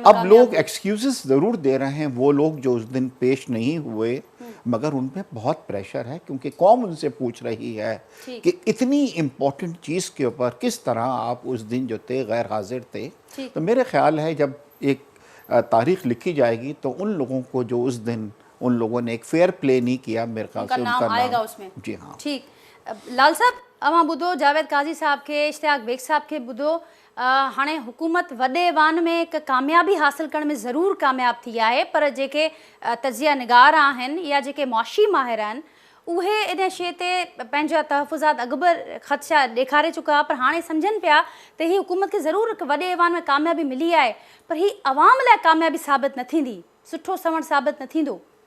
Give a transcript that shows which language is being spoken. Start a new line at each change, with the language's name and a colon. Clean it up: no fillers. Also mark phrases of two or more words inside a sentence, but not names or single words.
Urdu: اب لوگ ایکسکیوزز ضرور دے رہے ہیں، وہ لوگ جو اس دن پیش نہیں ہوئے، مگر ان پہ بہت پریشر ہے کیونکہ قوم ان سے پوچھ رہی ہے کہ اتنی امپورٹنٹ چیز کے اوپر کس طرح آپ اس دن جو تھے غیر حاضر تھے. تو میرے خیال ہے جب ایک تاریخ لکھی جائے گی تو ان لوگوں کو جو اس دن ان لوگوں نے ایک
English: fair play
Urdu: نہیں کیا، میرے خیال سے ان کا نام آئے گا اس میں. جی ہاں. ठीक।
Sindhi: लाल साहब, अवां बुधो जावेद काजी साहब के, इश्तियाक बेग साहब के बुधो, हाणे हुकूमत वॾे वान में एक कामयाबी हासिल करण में ज़रूर कामयाब थी आहे, पर जेके तजिया निगार आहिनि या जेके मुआशी माहिर आहिनि उहे इन शइ ते पंहिंजा तहफ़ुज़ात अॻुबर ख़दशा ॾेखारे चुका, पर हाणे सम्झनि पिया त ही हुकूमत खे ज़रूर वॾे वान में कामयाबी मिली आहे, पर ही अवाम लाइ कामयाबी साबित न थींदी, सुठो सवण साबित न थींदो।